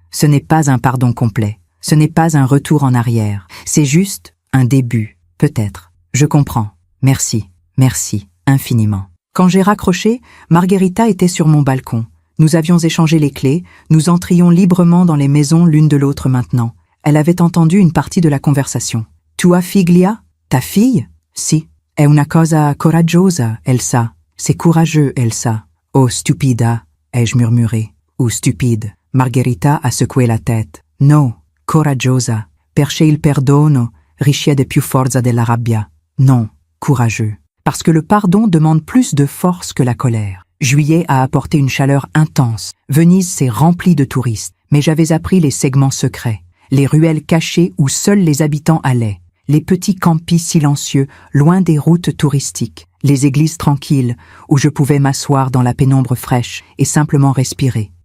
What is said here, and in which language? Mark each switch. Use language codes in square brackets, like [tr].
[fr] Ce n'est pas un pardon complet. Ce n'est pas un retour en arrière. C'est juste un début, peut-être. Je comprends. Merci, merci, infiniment. Quand j'ai raccroché, Margherita était sur mon balcon. Nous avions échangé les clés, nous entrions librement dans les maisons l'une de l'autre maintenant. Elle avait entendu une partie de la conversation. [it] « Tua figlia? [fr] Ta fille? [it] Si. È una cosa coraggiosa, Elsa. [fr] C'est courageux, Elsa. [it] Oh, stupida, [fr] ai-je murmuré. Ou stupide. Margherita a secoué la tête. [it] No, coraggiosa. Perché il perdono risiede più forza della rabbia. [fr] Non, courageux. Parce que le pardon demande plus de force que la colère. Juillet a apporté une chaleur intense. Venise s'est remplie de touristes. Mais j'avais appris les segments secrets, les ruelles cachées où seuls les habitants allaient, les petits campis silencieux, loin des routes touristiques, les églises tranquilles, où je pouvais m'asseoir dans la pénombre fraîche et simplement respirer.